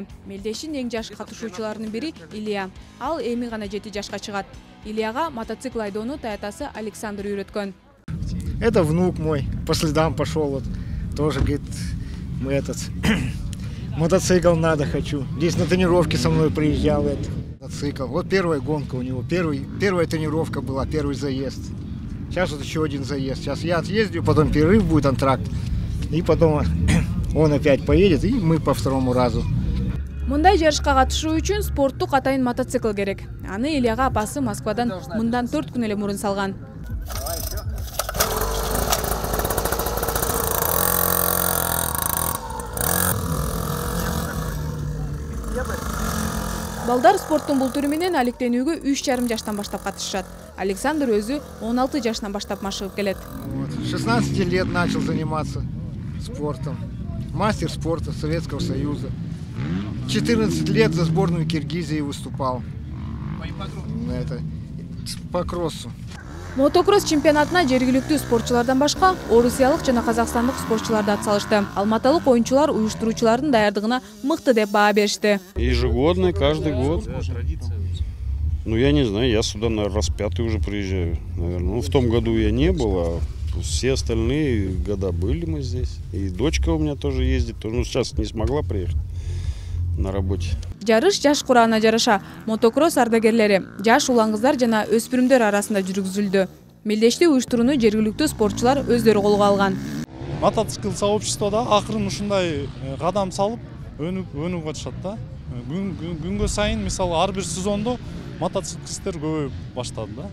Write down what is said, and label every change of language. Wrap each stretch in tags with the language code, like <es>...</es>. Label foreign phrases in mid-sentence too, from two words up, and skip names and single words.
<ky>Мелдештин эң жаш катышуучуларынын бири Илья. Ал эми гана 7 жашка чыгат. Ильяга мотоцикл айдоону таятасы Александр үйрөткөн.</ky> <ru>Это внук мой, по следам пошел, вот, тоже говорит, мы мотоцикл надо, хочу. Здесь на тренировке со мной приезжал этот мотоцикл. Вот первая гонка у него, первая тренировка была, первый заезд. Сейчас вот еще один заезд. Сейчас я отъездю, потом перерыв будет, антракт. И потом он опять поедет, и мы по второму разу.</ru> <ky>Мындай жарышка катышуу үчүн спорттук атайын мотоцикл керек. Аны Ильяга апасы Москвадан мындан 4 күн эле мурун салган. Балдар спорттун бул түрү менен алектенүүгө 3,5 жаштан баштап катышышат. Александр өзү 16 жашынан баштап машыгып келет.</ky> <ru>16 лет начал заниматься спортом. Мастер спорта Советского Союза. 14 лет за сборную Киргизии выступал. По кроссу.</ru> <ky>Мотокросс чемпионатына жергиликтүү спортчулардан башка орусиялык жана казакстандык спортчулар да атсалышты. Алматылык оюнчулар уюштуруучулардын даярдыгына мыкты деп баа беришти.</ky> <ru>Ежегодно, каждый год. Ну, я не знаю, я сюда, наверное, раз 5-й уже приезжаю. Наверное. Ну, в том году я не был, а все остальные года были мы здесь. И дочка у меня тоже ездит. Ну, сейчас не смогла приехать на работе.</ru> <ky>Жарыш жаш кураана жараша. Мотокросс ардагерлери, жаш улан кыздар жана өспүрүмдөр арасында жүргүзүлдү. Мелдештүү уюштурууну жергиликтүү спортчулар өздөрү колго алган. Мотоцикл сообществода акырын ушундай кадам салып өнүгүп атышат да. Күнгө сайын мисалы ар бир сезондо мотоциклисттер көбөйүп баштады да.</ky>